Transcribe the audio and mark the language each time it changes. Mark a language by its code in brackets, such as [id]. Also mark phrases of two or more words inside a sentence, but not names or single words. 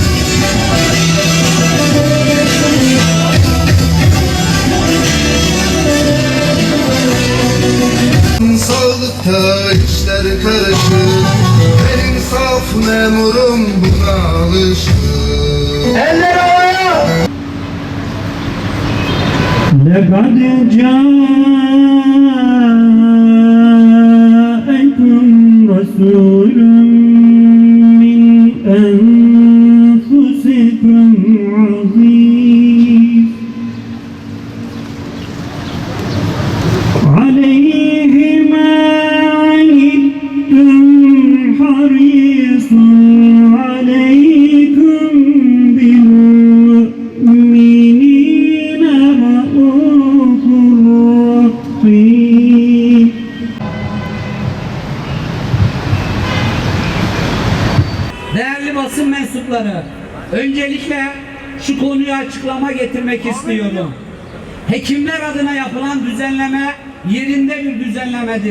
[tr] Sağlıkta işler karışır, her insaf memurum buna alışır. Eller havaya! [ar] لَقَدْ جَاءَكُمْ رَسُولٌ مِّنْ أَنفُسِكُمْ عَزِيزٌ عَلَيْهِ مَا عَنِتُّمْ حَرِيصٌ عَلَيْكُمْ بِالْمُؤْمِنِينَ رَءُوفٌ رَحِيمٌ. [tr] Değerli basın mensupları, öncelikle şu konuyu açıklama getirmek istiyorum. Hekimler adına yapılan düzenleme yerinde bir düzenlemedir.